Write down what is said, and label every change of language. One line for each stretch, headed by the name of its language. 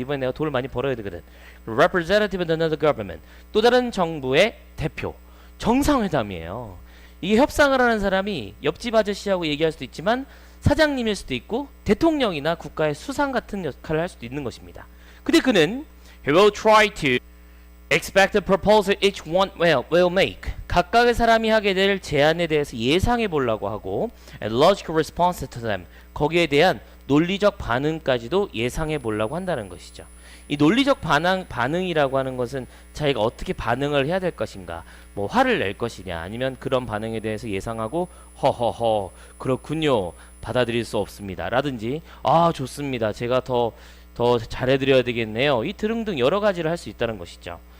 Korean: 이번에 내가 돈을 많이 벌어야 되거든.
English: representative of another government,
Korean: 또 다른 정부의 대표. 정상회담이에요. 이게 협상을 하는 사람이 옆집 아저씨하고 얘기할 수도 있지만 사장님일 수도 있고 대통령이나 국가의 수상 같은 역할을 할 수도 있는 것입니다. 근데 그는
English: he will try to expect the proposal each one will make.
Korean: 각각의 사람이 하게 될 제안에 대해서 예상해 보려고 하고
English: and logical response to them.
Korean: 거기에 대한 논리적 반응까지도 예상해 보려고 한다는 것이죠. 이 논리적 반응이라고 하는 것은 자기가 어떻게 반응을 해야 될 것인가, 뭐 화를 낼 것이냐, 아니면 그런 반응에 대해서 예상하고 허허허 그렇군요, 받아들일 수 없습니다 라든지 좋습니다, 제가 더 잘해드려야 되겠네요, 이 등등 여러 가지를 할 수 있다는 것이죠.